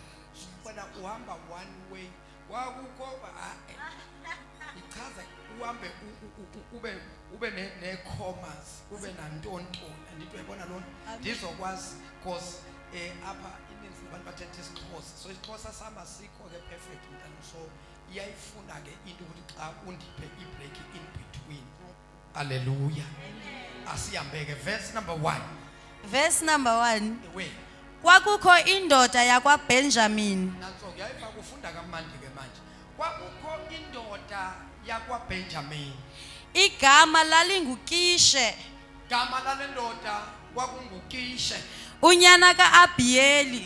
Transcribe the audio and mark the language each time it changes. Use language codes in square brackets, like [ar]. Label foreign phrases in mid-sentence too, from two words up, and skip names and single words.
[xh] Wena uhamba [en] one way, [xh] kwakukho ichaza uhambe ube ne-commas, ube nantontoni. Andithi uyabona lona ndizokwazi because apha ininzi labantu bathetha isiXhosa, so isiXhosa sami asikho ke perfect mntana, so iyayifuna ke into ukuthi xa undiphe i- [en] break in between. [xh] Hallelujah. Asihambe ke [en] verse number 1. Verse number 1. Away. [xh] Kwakukho indoda yakwaBenjamin. Nanso kuyayifa kufunda kamandi ke manje. Kwakukho indoda yakwaBenjamin. Igama lalinguKishe, Gama lale ndoda kwakungukishe, unyana kaAbiyeli,